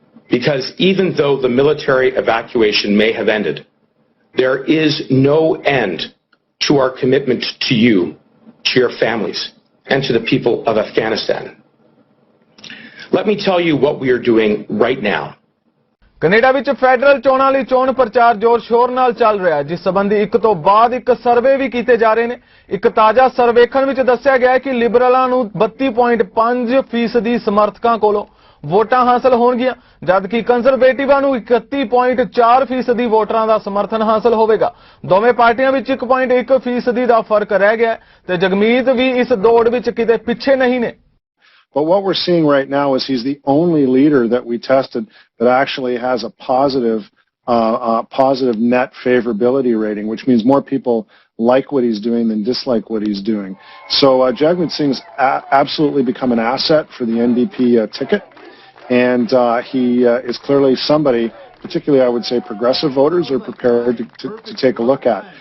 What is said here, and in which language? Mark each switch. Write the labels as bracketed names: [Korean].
[English] Because even though the military evacuation may have ended, there is no end to our commitment to you, to your families, and to the people of Afghanistan. Let me tell you what we are doing right now. [Punjabi] Canada ਵਿੱਚ federal ਚੋਣਾਂ ਲਈ ਚੋਣ ਪ੍ਰਚਾਰ ਜ਼ੋਰ-ਸ਼ੋਰ ਨਾਲ ਚੱਲ ਰਿਹਾ ਹੈ, ਜਿਸ ਸੰਬੰਧੀ ਇੱਕ ਤੋਂ ਬਾਅਦ ਇੱਕ ਸਰਵੇ ਵੀ ਕੀਤੇ ਜਾ ਰਹੇ ਨੇ। ਇੱਕ ਤਾਜ਼ਾ ਸਰਵੇਖਣ ਵਿੱਚ ਦੱਸਿਆ ਗਿਆ ਹੈ ਕਿ ਲਿਬਰਲਾਂ ਨੂੰ 32.5% ਸਮਰਥਕਾਂ ਕੋਲੋਂ ਵੋਟਾਂ ਹਾਸਲ ਹੋਣਗੀਆਂ, ਜਦਕਿ ਕੰਜ਼ਰਵੇਟਿਵਾਂ ਨੂੰ 31.4% ਵੋਟਰਾਂ ਦਾ ਸਮਰਥਨ ਹਾਸਲ ਹੋਵੇਗਾ। ਦੋਵੇਂ ਪਾਰਟੀਆਂ ਵਿੱਚ 1.1% ਦਾ ਫਰਕ ਰਹਿ ਗਿਆ ਤੇ ਜਗਮੀਤ ਵੀ ਇਸ ਦੌੜ ਵਿੱਚ ਕਿਤੇ ਪਿੱਛੇ ਨਹੀਂ ਨੇ। [English] But what we're seeing right now is he's the only leader that we tested that actually has a positive net favorability rating, which means more people like what he's doing than dislike what he's doing. So Jagmeet Singh's absolutely become an asset for the NDP ticket, and he is clearly somebody, particularly I would say progressive voters, are prepared to take a look at.